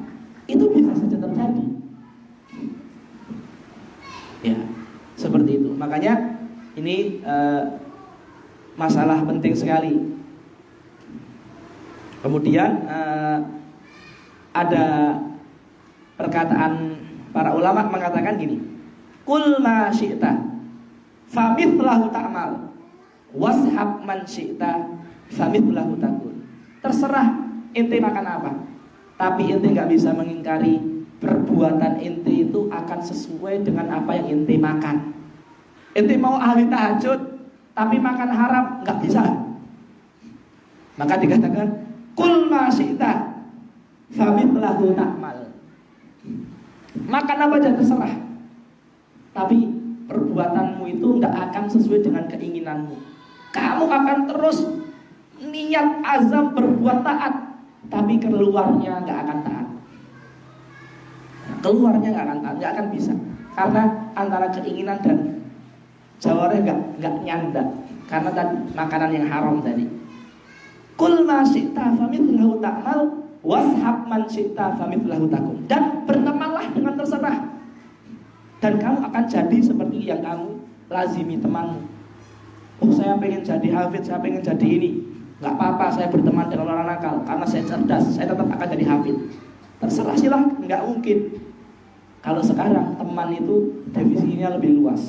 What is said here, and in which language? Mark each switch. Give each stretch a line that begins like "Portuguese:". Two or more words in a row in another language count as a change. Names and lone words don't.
Indonesian: Itu bisa saja terjadi. Ya, seperti itu. Makanya ini masalah penting sekali. Kemudian ada perkataan para ulama mengatakan gini,
Arabic: كل ما شئت فمثله تعمل واصحب من شئت فمثله تكون.
Indonesian: Terserah ente makan apa, tapi ente gak bisa mengingkari perbuatan ente itu akan sesuai dengan apa yang ente makan. Ente mau ahli tahajud tapi makan haram, gak bisa. Maka dikatakan
Arabic: كل ما شئت فمثله تعمل.
Indonesian: Makan apa aja terserah, tapi perbuatanmu itu gak akan sesuai dengan keinginanmu. Kamu akan terus niat azam berbuat taat, tapi keluarnya nggak akan taat. Keluarnya nggak akan taat, nggak akan bisa, karena antara keinginan dan jawarnya nggak nyanda, karena tadi makanan yang haram tadi.
Arabic: كل ما شئت فمثله تعمل واصحب من شئت فمثله تكون.
Indonesian: Dan bertemanlah dengan terserah, dan kamu akan jadi seperti yang kamu lazimi temanmu. Oh, saya pengen jadi hafid, saya pengen jadi ini. Gak apa-apa saya berteman dengan orang nakal, karena saya cerdas, saya tetap akan jadi hafid. Terserah, silahkan, gak mungkin. Kalau sekarang teman itu definisinya lebih luas.